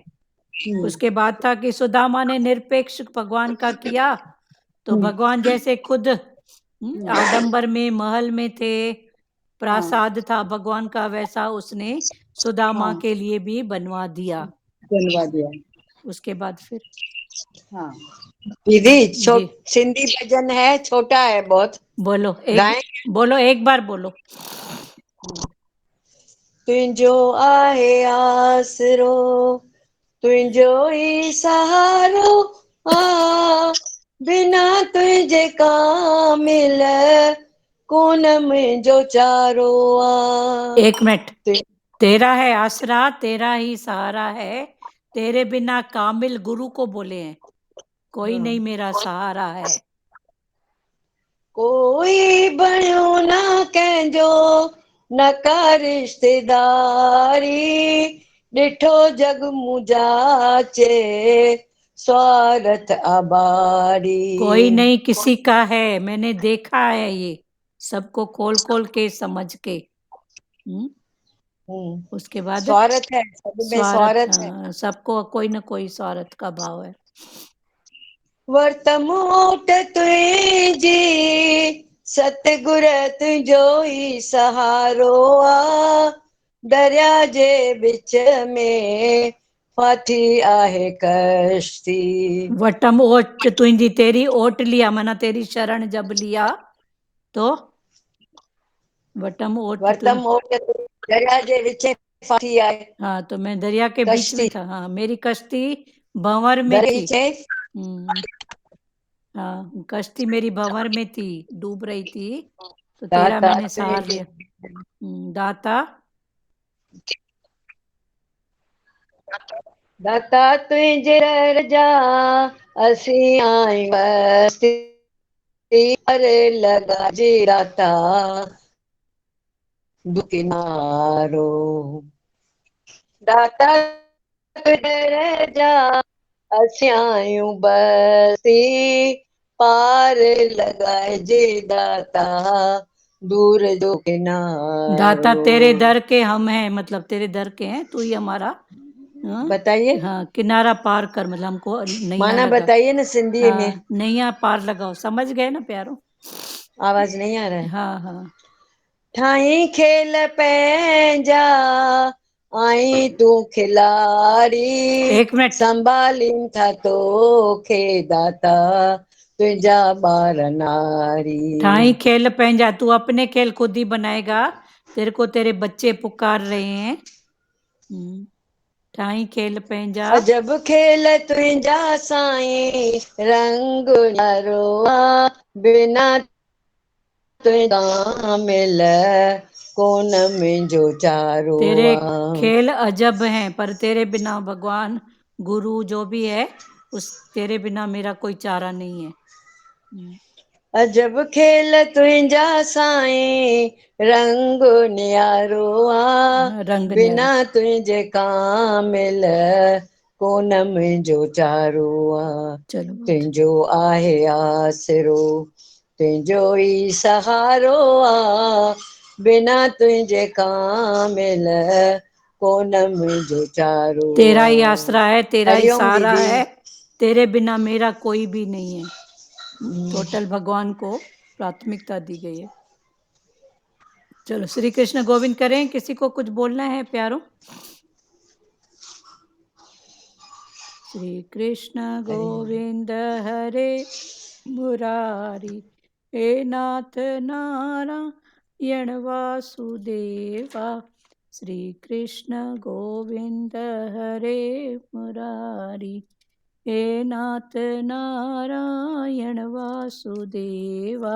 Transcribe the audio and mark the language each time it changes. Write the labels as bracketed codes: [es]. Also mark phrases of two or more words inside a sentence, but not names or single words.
[hi] उसके बाद था कि सुदामा ने निरपेक्ष भगवान का किया तो भगवान जैसे खुद आडंबर में महल में थे, प्रासाद था भगवान का, वैसा उसने सुदामा के लिए भी बनवा दिया। बनवा दिया। उसके बाद फिर हाँ दीदी जी सिंधी भजन है, छोटा है बहुत। बोलो गाएं? बोलो एक बार बोलो। [sd] तुंहिंजो आहे आसरो, तुंहिंजो ई सहारो आ, बिना तुंहिंजे कामिल कोन मुंहिंजो चारो आ। [hi] एक मिनट। तेरा है आसरा, तेरा ही सहारा है, तेरे बिना कामिल गुरु को बोले हैं, कोई नहीं मेरा सहारा है। [sd] कोई बणियो ना कंहिंजो न का रिश्तेदारी, ॾिठो जग मुझाचे स्वार्थ आबारी। [hi] कोई नहीं किसी का है, मैंने देखा है ये सबको खोल खोल के समझ के। उसके बाद स्वार्थ है, सब में स्वार्थ है। सबको कोई ना कोई स्वार्थ का भाव है। [sd] वर्तमोट तुंहिंजी सतगुर तुंहिंजो ई सहारो आ, दरिया जे विच में फाथी आहे कश्ती। वटम ओट तुंहिंजी, [hi] तेरी ओट लिया माना तेरी शरण जब लिया तो [sd] वटम ओट वर्तम ओट दरिया जे विच में फाथी आहे। [hi] हाँ तो मैं दरिया के बीच में कश्ती था। हाँ मेरी कश्ती भंवर में दरिया थी। विच हाँ कश्ती मेरी भंवर में थी, डूब रही थी, तो तेरा दाता मैंने सहार लिया। दाता [sd] दाता तुंहिंजे दर जा असीं आहियूं बस्ती, पर लॻा जे दाता दुकिनारो। दाता तुंहिंजे दर जा असीं आहियूं बस्ती, पार लॻाइजे दाता दूर जो किनारो। [hi] दाता तेरे दर के हम हैं, मतलब तेरे दर के हैं, तू ही हमारा बताइए। हाँ किनारा पार कर, मतलब हमको नैया माना लगा। बताइए ना सिंधी में। नैया पार लगाओ, समझ गए ना प्यारो? आवाज नहीं आ रहा है। हाँ हाँ। [sd] ठाई खेल पंहिंजा आई तू खिलाड़ी, [hi] एक मिनट। [sd] संभालीन था तोखे दाता तुंहिंजा ॿार नारी। ठाई खेल पंहिंजा, [hi] तू अपने खेल खुद ही बनाएगा, तेरे को तेरे बच्चे पुकार रहे हैं। [sd] ठाई खेल पंहिंजा, अजब खेल तुंहिंजा साईं रंग न्यारो आ, बिना तुंहिंजा मिल कोन मुंहिंजो चारो [hi] तेरे आ। खेल अजब हैं, पर तेरे बिना भगवान गुरु जो भी है उस तेरे बिना मेरा कोई चारा नहीं है। [sd] अजब खेल तुंहिंजा साईं रंग न्यारो आ, [hi] रंग [sd] बिना तुंहिंजे कामिल कोन मुंहिंजो चारो आ। [hi] चलो [sd] तुंहिंजो आहे आसरो, तुंहिंजो ई सहारो आ, बिना तुंहिंजे कामिल कोन मुंहिंजो चारो। [hi] तेरा ही आसरा है, तेरा ही हरिओम सहारा दीदी। है, तेरे बिना मेरा कोई भी नहीं है। टोटल भगवान को प्राथमिकता दी गई है। चलो श्री कृष्ण गोविंद करें। किसी को कुछ बोलना है प्यारो? श्री कृष्ण गोविंद हरे मुरारी, हे नाथ नारायण वासुदेवा। श्री कृष्ण गोविंद हरे मुरारी, हे नाथ नारायण वासुदेवा।